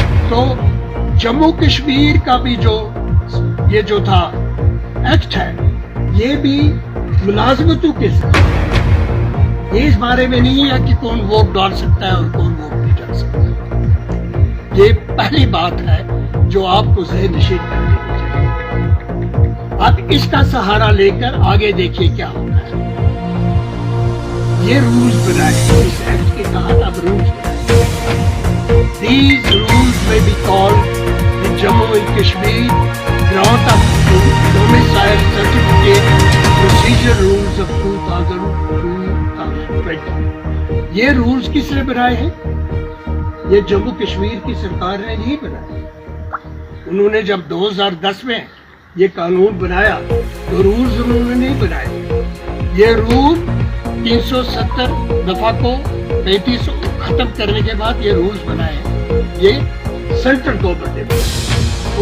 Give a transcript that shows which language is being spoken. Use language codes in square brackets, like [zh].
[hi] तो जम्मू कश्मीर का भी ये जो था एक्ट है, ये भी मुलाजमतों के साथ, ये इस बारे में नहीं है कि कौन वोट डाल सकता है और कौन वोट नहीं डाल सकता। ये पहली बात है जो आपको ज़हन नशीन कर लेनी चाहिए। अब इसका सहारा लेकर आगे देखिए क्या होता है। ये रूल्स बनाए इस एक्ट के तहत, अब रूल्स बनाए। [en] These rules may be called the Jammu and Kashmir Grant of Domicile Certificate Procedure Rules of 2020। [hi] ये रूल्स किसने बनाए हैं? ये जम्मू कश्मीर की सरकार ने नहीं बनाए। उन्होंने जब 2010 में ये कानून बनाया तो रूल्स उन्होंने नहीं बनाए। ये रूल 370 दफा को 35 खत्म करने के बाद ये रूल्स बनाए, ये सेंट्रल गवर्नमेंट ने बनाए।